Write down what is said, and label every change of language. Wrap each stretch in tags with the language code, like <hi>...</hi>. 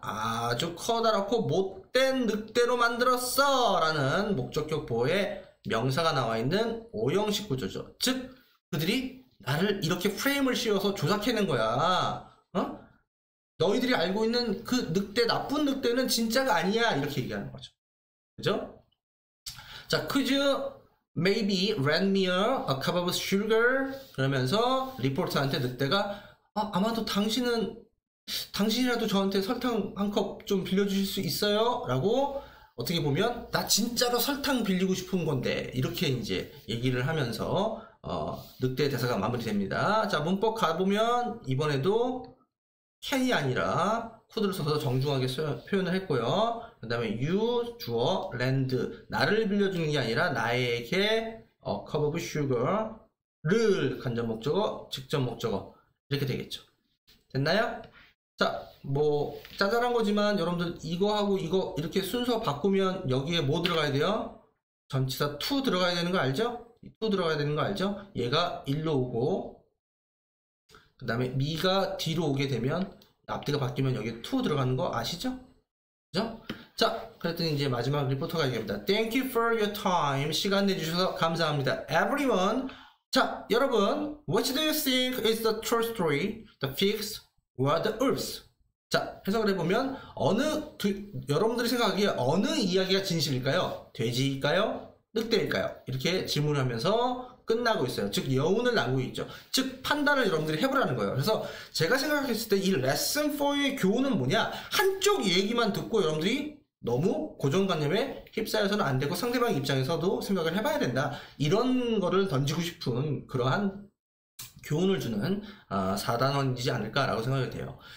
<ko>아주 커다랗고 못된 늑대로 만들었어 라는 목적격 보호의 명사가 나와 있는 오형식 구조죠. 즉 그들이 나를 이렇게 프레임을 씌워서 조작해낸 거야. 너희들이 알고 있는 그 늑대, 나쁜 늑대는 진짜가 아니야, 이렇게 얘기하는 거죠. 그죠?</ko> <en>자, could you maybe lend me a cup of sugar?</en> <ko>그러면서 리포터한테 늑대가 아마도 당신이라도 저한테 설탕 한 컵 좀 빌려주실 수 있어요? 라고, 어떻게 보면 나 진짜로 설탕 빌리고 싶은 건데, 이렇게 이제 얘기를 하면서 늑대 대사가 마무리됩니다. 자, 문법 가보면 이번에도 can이 아니라 could를 써서 정중하게 표현을 했고요. 그 다음에 you, 주어, lend, 나를 빌려주는 게 아니라 나에게 cup of sugar를 간접 목적어, 직접 목적어, 이렇게 되겠죠. 됐나요? 자, 뭐 짜잘한 거지만 여러분들 이거하고 이거 이렇게 순서 바꾸면 여기에 뭐 들어가야 돼요? 전치사 to 들어가야 되는 거 알죠? to 들어가야 되는 거 알죠? 얘가 1로 오고, 그 다음에 me가 뒤로 오게 되면 앞뒤가 바뀌면 여기에 to 들어가는 거 아시죠? 그죠? 자, 그랬더니 이제 마지막 리포터가 얘기합니다.</ko> <en>Thank you for your time.</en> <ko>시간 내주셔서 감사합니다.</ko> <en>Everyone.</en> <ko>자, 여러분,</ko> <en>what do you think is the true story? The pigs or the wolves?</en> <ko>자, 해석을 해보면 여러분들이 생각하기에 어느 이야기가 진실일까요? 돼지일까요? 늑대일까요? 이렇게 질문을 하면서 끝나고 있어요. 즉 여운을 남기고 있죠. 즉 판단을 여러분들이 해보라는 거예요. 그래서 제가 생각했을 때 이 레슨 4의 교훈은 뭐냐, 한쪽 얘기만 듣고 여러분들이 너무 고정관념에 휩싸여서는 안 되고 상대방 입장에서도 생각을 해봐야 된다, 이런 거를 던지고 싶은 그러한 교훈을 주는 4단원이지 않을까라고 생각이 돼요.</ko>